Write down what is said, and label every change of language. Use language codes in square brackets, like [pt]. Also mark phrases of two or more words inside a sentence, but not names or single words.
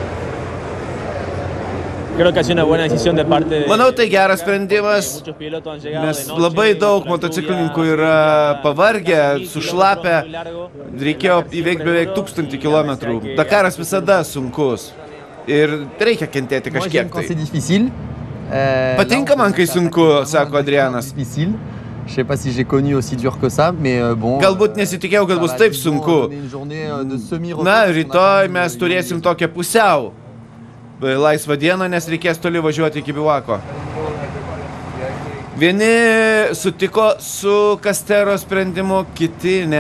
[lt] Manau, tai geras sprendimas, nes labai daug motociklininkų yra pavargę, sušlapę, reikėjo įveikti beveik 1000 kilometrų. Dakaras visada sunkus ir reikia kentėti kažkiek tai. Patinka man, kai sunku, sako Adrianas. [fr] Je sais pas si j'ai connu aussi dur que ça, mais bon. [lt] Galbūt nesitikėjau, kad bus taip sunku. Na, rytoj mes turėsim tokią pusiau laisvą dieną, nes reikės toli važiuoti iki bivako. Vieni sutiko su Castero sprendimu, kiti ne.